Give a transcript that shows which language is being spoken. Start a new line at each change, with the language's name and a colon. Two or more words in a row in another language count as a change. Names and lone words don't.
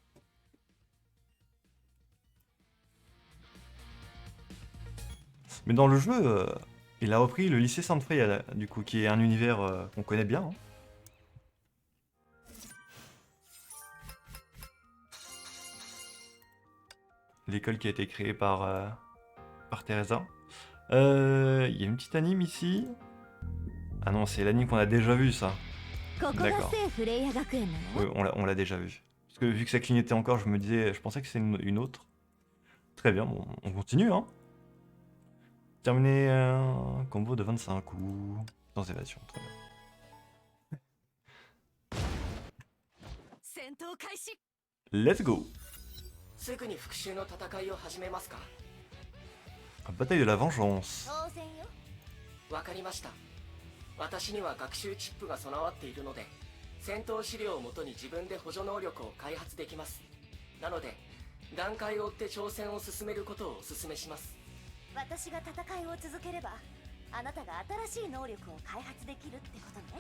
French: Mais dans le jeu, il a repris le lycée Sainte-Freya, du coup, qui est un univers qu'on connaît bien. Hein. l'école qui a été créée par Teresa. Il y a une petite anime ici. Ah non, c'est l'anime qu'on a déjà vu, ça.
Japanese: ここが
French: D'accord.
Japanese: 聖フレイヤ学園なの？
French: Oui, on l'a déjà vu. Parce que vu que ça clignotait encore, je pensais que c'était une autre. Très bien, bon, on continue, hein. Terminé un combo de 25 coups. Sans évasion, très bien.
Japanese: 戦闘開始。
English: Let's go.
Japanese: すぐに復讐の戦いを始めますか？
French: Bataille de la vengeance.
Japanese: 当然よ。わかりました。私には学習チップが備わっているので、戦闘資料をもとに自分で補助能力を開発できます。なので、段階を追って挑戦を進めることをお勧めします。私が戦いを続ければ、あなたが新しい能力を開発できるってことね。